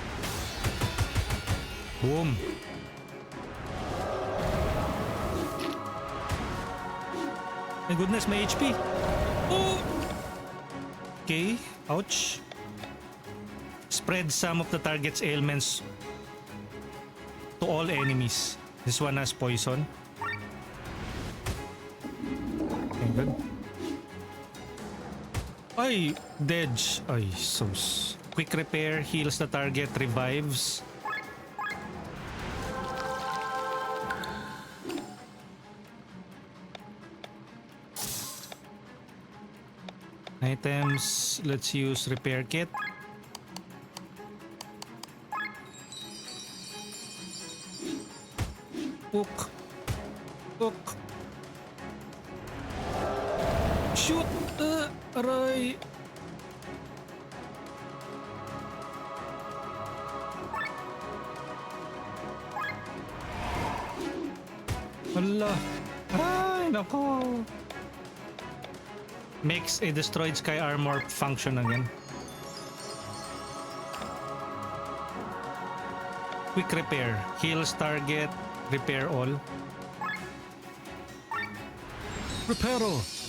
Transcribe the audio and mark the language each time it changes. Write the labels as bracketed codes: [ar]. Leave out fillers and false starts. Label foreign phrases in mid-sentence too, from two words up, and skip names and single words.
[en] Boom. My goodness, may HP. Oh! Okay, ouch. Spread some of the target's ailments to all enemies. This one has poison. Okay, good. Ay, Dedge. [tl] Ay, sus. [en] Quick repair, heals the target, revives. Items, let's use repair kit. Hook. Hook. Shoot! [tl] Aray! Hala! Ay, nako! [en] Makes a destroyed sky armor function again. Quick repair. Heals target. Repair all. Reparo!